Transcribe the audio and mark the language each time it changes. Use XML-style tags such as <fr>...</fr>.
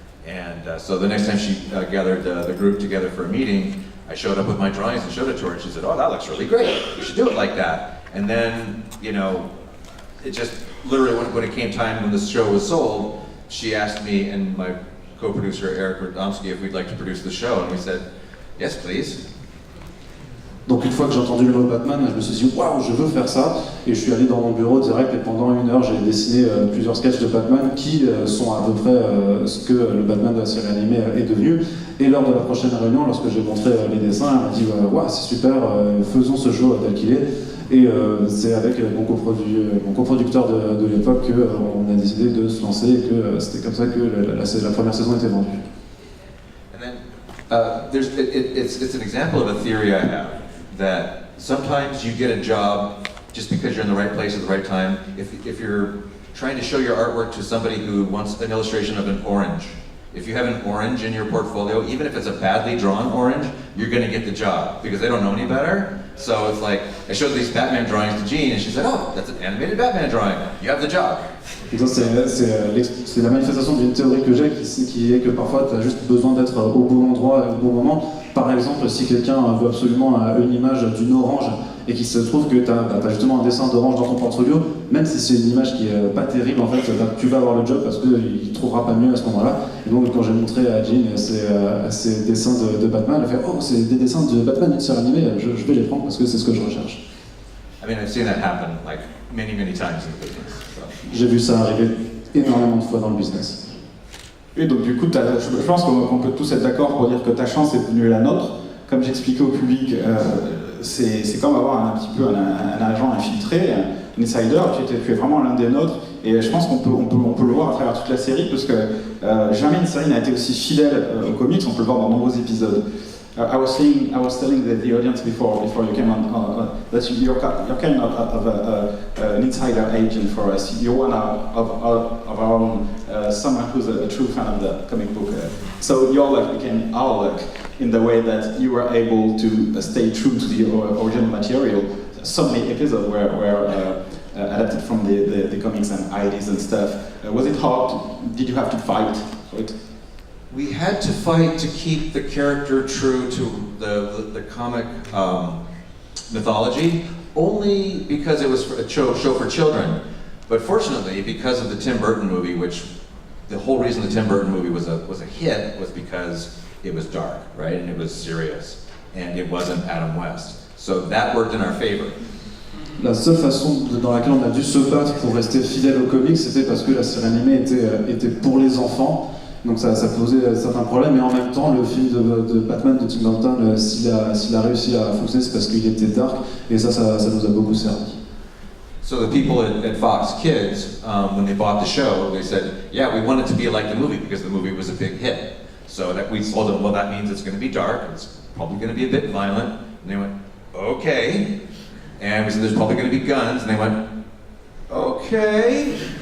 <en>And so the next time she gathered the group together for a meeting, I showed up with my drawings and showed it to her, and she said, "Oh, that looks really great. You should do it like that." And then, you know, it just literally when it came time when the show was sold, she asked me and my co-producer Eric Radomski if we'd like to produce the show, and we said, "Yes, please."</en> <fr>Donc une fois que j'ai entendu le mot Batman, je me suis dit waouh, je veux faire ça, et je suis allé dans mon bureau direct et pendant 1 heure j'ai dessiné plusieurs sketchs de Batman qui sont à peu près ce que le Batman de la série animée est devenu. Et lors de la prochaine réunion, lorsque j'ai montré les dessins, elle m'a dit waouh, c'est super, faisons ce show tel qu'il est. Et c'est avec mon coproducteur de l'époque qu'on a décidé de se lancer et que c'était comme ça que la première saison était vendue.</fr> <en>And then it's an example of a theory I have that sometimes you get a job just because you're in the right place at the right time. If you're trying to show your artwork to somebody who wants an illustration of an orange, if you have an orange in your portfolio, even if it's a badly drawn orange, you're going to get the job because they don't know any better. So it's like, I showed these Batman drawings to Jean and she said, oh, that's an animated Batman drawing, you have the job.</en> <fr>C'est la manifestation d'une théorie que j'ai qui est que parfois tu as juste besoin d'être au bon endroit au bon moment. Par exemple, si quelqu'un veut absolument une image d'une orange et qu'il se trouve que tu as justement un dessin d'orange dans ton portfolio, même si c'est une image qui est pas terrible, en fait, tu vas avoir le job parce qu'il ne trouvera pas mieux à ce moment-là. Et donc quand j'ai montré à Jean ces dessins de Batman, elle a fait « Oh, c'est des dessins de Batman d'une série animée, je vais les prendre parce que c'est ce que je recherche. »</fr> <en>I mean, I've seen that happen like many times in the business. So.</en> <fr>J'ai vu ça arriver énormément de fois dans le business. Et donc du coup, je pense qu'on peut tous être d'accord pour dire que ta chance est devenue la nôtre. Comme j'expliquais au public, c'est comme avoir un petit peu un agent infiltré, un insider, tu es vraiment l'un des nôtres. Et je pense qu'on peut le voir à travers toute la série, parce que jamais une série n'a été aussi fidèle aux comics, on peut le voir dans de nombreux épisodes.</fr> <en>I was telling the audience before you came on that you're kind of an insider agent for us. You're one of our own, someone who's a true fan of the comic book. So your luck became our luck in the way that you were able to stay true to the original material. So many episodes were adapted from the comics and ideas and stuff. Was it hard? Did you have to fight for it? We had to fight to keep the character true to the comic mythology, only because it was a show for children. But fortunately, because of the Tim Burton movie, which the whole reason the Tim Burton movie was a hit was because it was dark, right? And it was serious, and it wasn't Adam West. So that worked in our favor.</en> <fr>La seule façon dans laquelle on a dû se battre pour rester fidèle aux comics, c'était parce que la série animée était pour les enfants. Donc ça posait certains problèmes, mais en même temps, le film de Batman de Tim Burton, s'il a réussi à fonctionner, c'est parce qu'il était dark, et ça nous a beaucoup servi.</fr> <en>So the people at Fox Kids, when they bought the show, they said, yeah, we want it to be like the movie, because the movie was a big hit. So that we told them, well, that means it's going to be dark, it's probably going to be a bit violent. And they went, okay. And we said, there's probably going to be guns, and they went, okay.</en>